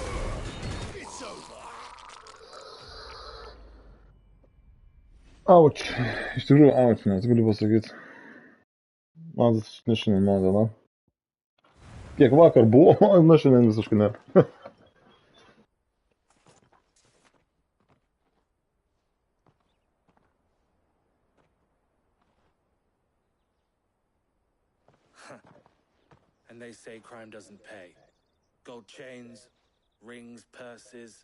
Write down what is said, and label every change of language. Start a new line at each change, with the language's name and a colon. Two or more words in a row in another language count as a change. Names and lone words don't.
Lithuanian: Auč. Iš tikrųjų, auč, nes galiu pasakyti. Man ne šiandien mano diena. Kiek vakar buvo, na šiandien visiškai ne.
English: And they say crime doesn't pay. Gold chains, rings, purses.